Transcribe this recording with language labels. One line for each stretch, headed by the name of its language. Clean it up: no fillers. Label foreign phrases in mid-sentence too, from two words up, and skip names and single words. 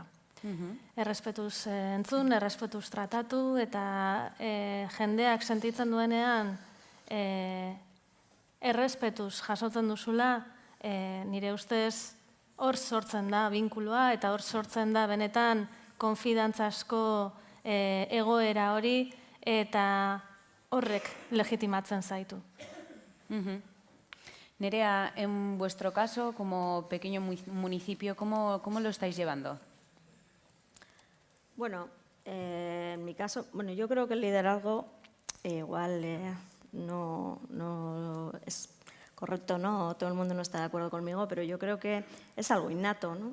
Basque: Errespetuz entzun, errespetuz tratatu, eta jendeak sentitzen duenean errespetuz jasotzen duzula, nire ustez hor sortzen da binkuloa, eta hor sortzen da benetan konfidantza asko egoera hori, eta horrek legitimatzen zaitu.
Spanish: Nerea, en vuestro caso, como pequeño municipio, ¿cómo lo estáis llevando? Bueno, en mi caso, bueno, yo creo que el liderazgo igual no es correcto, ¿no? Todo el mundo no está de acuerdo conmigo, pero yo creo que es algo innato, ¿no?